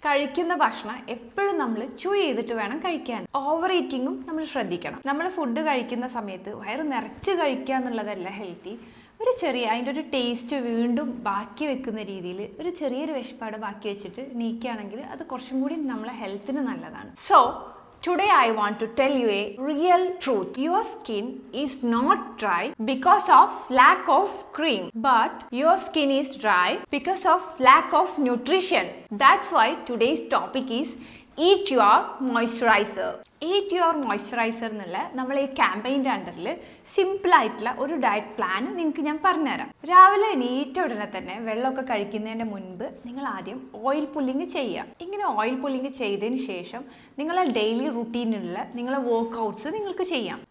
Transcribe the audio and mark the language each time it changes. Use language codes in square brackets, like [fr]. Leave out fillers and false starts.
[ml] കഴിക്കുന്ന ഭക്ഷണം എപ്പോഴും നമ്മൾ ചൂ ചെയ്തിട്ട് വേണം കഴിക്കാൻ. ഓവർ ഈറ്റിങ്ങും നമ്മൾ ശ്രദ്ധിക്കണം. നമ്മൾ ഫുഡ് കഴിക്കുന്ന സമയത്ത് വയറ് നിറച്ച് കഴിക്കുക എന്നുള്ളതല്ല ഹെൽത്തി. ഒരു ചെറിയ അതിൻ്റെ ഒരു ടേസ്റ്റ് വീണ്ടും ബാക്കി വെക്കുന്ന രീതിയിൽ ഒരു ചെറിയൊരു വിശപ്പാട് ബാക്കി വെച്ചിട്ട് നീക്കുകയാണെങ്കിൽ അത് കുറച്ചും കൂടി നമ്മളെ ഹെൽത്തിന് നല്ലതാണ്. [en] So today I want to tell you a real truth. Your skin is not dry because of lack of cream, but your skin is dry because of lack of nutrition. That's why today's topic is eat your moisturizer. Eat your moisturiser [ml] എന്നുള്ള നമ്മൾ ഈ ക്യാമ്പയിൻ്റെ അണ്ടറിൽ സിമ്പിളായിട്ടുള്ള ഒരു diet plan നിങ്ങൾക്ക് ഞാൻ പറഞ്ഞുതരാം. രാവിലെ എണീറ്റ ഉടനെ തന്നെ വെള്ളമൊക്കെ കഴിക്കുന്നതിൻ്റെ മുൻപ് നിങ്ങൾ ആദ്യം ഓയിൽ പുള്ളിങ് ചെയ്യുക. ഇങ്ങനെ ഓയിൽ പുള്ളിങ് ചെയ്തതിന് ശേഷം നിങ്ങളെ ഡെയിലി റുട്ടീനിലുള്ള നിങ്ങളെ വർക്ക്ഔട്ട്സ് നിങ്ങൾക്ക് ചെയ്യാം.